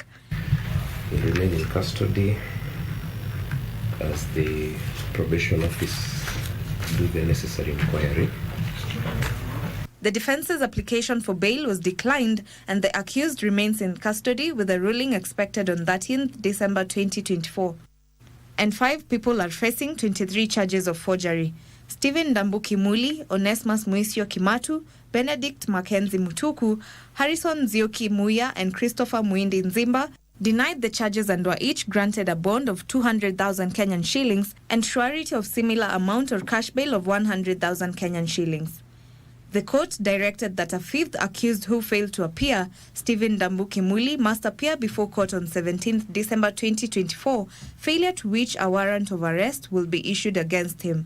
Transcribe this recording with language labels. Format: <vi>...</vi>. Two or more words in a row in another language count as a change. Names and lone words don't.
<en>He remained in custody as the probation office do the necessary inquiry. The defense's application for bail was declined and the accused remains in custody with a ruling expected on 13th December 2024. And 5 people are facing 23 charges of forgery. Stephen Ndambuki Muli, Onesmus Muisio Kimatu, Benedict Mackenzie Mutuku, Harrison Zioki Muya and Christopher Muindi Nzimba denied the charges and were each granted a bond of 200,000 Kenyan shillings and surety of similar amount or cash bail of 100,000 Kenyan shillings. The court directed that a 5th accused who failed to appear, Stephen Ndambuki Muli, must appear before court on 17th December 2024, failure to which a warrant of arrest will be issued against him.</en>